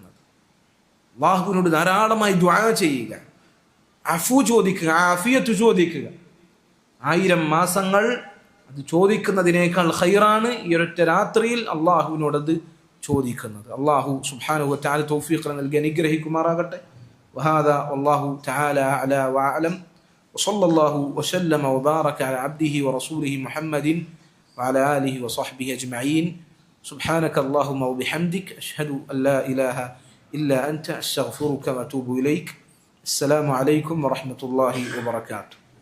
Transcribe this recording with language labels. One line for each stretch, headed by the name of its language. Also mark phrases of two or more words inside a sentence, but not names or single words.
Malayalam: അള്ളാഹുവിനോട് ധാരാളമായി ദുആ ചെയ്യുക, അഫു ചോദിക്കുക, ആഫിയത്ത് ചോദിക്കുക. 1000 മാസങ്ങൾ അത് ചോദിക്കുന്നതിനേക്കാൾ ഖൈറാണ് ഈ ഒരൊറ്റ രാത്രിയിൽ അള്ളാഹുവിനോട് അത് ചോദിക്കുന്നത്. അള്ളാഹു
Arabic: سبحانه وتعالى
Malayalam: തൗഫീഖ് നൽകി അനുഗ്രഹിക്കുമാറാകട്ടെ.
Arabic: وهذا والله تعالى أعلى وأعلم. وصلى الله وسلم وبارك على عبده ورسوله محمد وعلى آله وصحبه أجمعين. سبحانك اللهم وبحمدك أشهد أن لا إله إلا أنت أستغفرك وأتوب إليك. السلام عليكم ورحمة الله وبركاته.